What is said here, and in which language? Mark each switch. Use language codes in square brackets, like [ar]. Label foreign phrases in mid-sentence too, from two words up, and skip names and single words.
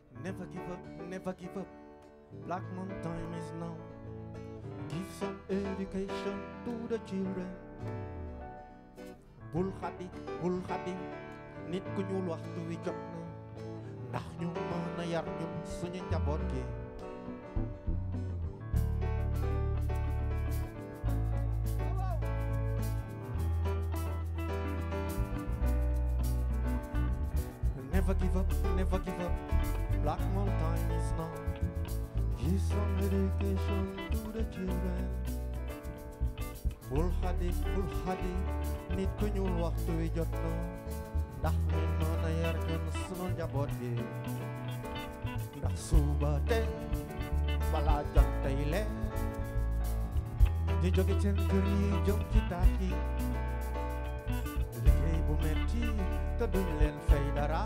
[en] Never give up, never give up. Black man time is now. Give some education to the children. [wo] Bul xadi nit ku ñuul waxtu wi jot na ndax ñu mën a yar ñun suñu njaboot gi. [en] Never give up, never give up. Black man time is now. Give some education to the children. [wo] Bul xadi nit ku ñuul waxtu wi jot na ndax ñu mën a yar ñun sunu njaboot gi. Ndax suba tey balaa jot tey leen di jóge seen kër yi jëm ci taax yi liggéey bu metti te duñ leen fay dara.